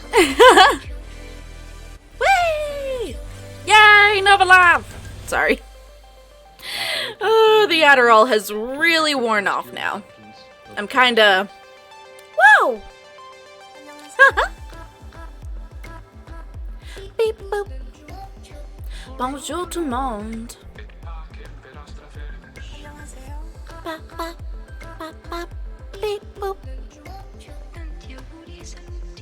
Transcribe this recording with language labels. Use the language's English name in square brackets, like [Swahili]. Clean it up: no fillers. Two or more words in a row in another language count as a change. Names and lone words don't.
[English] Whee! Yay, Nova love! Sorry. Oh, the Adderall has really worn off now. I'm kinda... Whoa! Beep boop. [French] Bonjour tout le monde. Ba ba ba ba beep boop.